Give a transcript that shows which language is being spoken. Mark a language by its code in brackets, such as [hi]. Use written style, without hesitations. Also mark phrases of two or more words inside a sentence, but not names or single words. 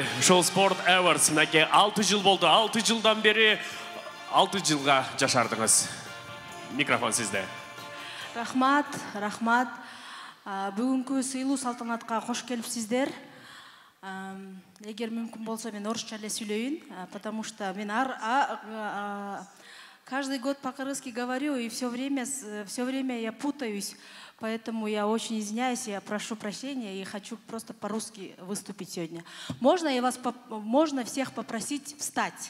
[ky] Ушул Sport Awards мынакей 6 жыл болду. 6 жылдан бери 6 жылга жашардыңыз. Микрофон сизде. Рахмат. Бүгүнкү сыйлуу салтанатка кош келипсиздер. Эгер мүмкүн болсо мен орусча эле сүйлөйүн, [ru] потому что мен каждый год по-кыргызски говорю, и все время я путаюсь, поэтому я очень извиняюсь, я прошу прощения и хочу просто по-русски выступить сегодня. Можно всех попросить встать?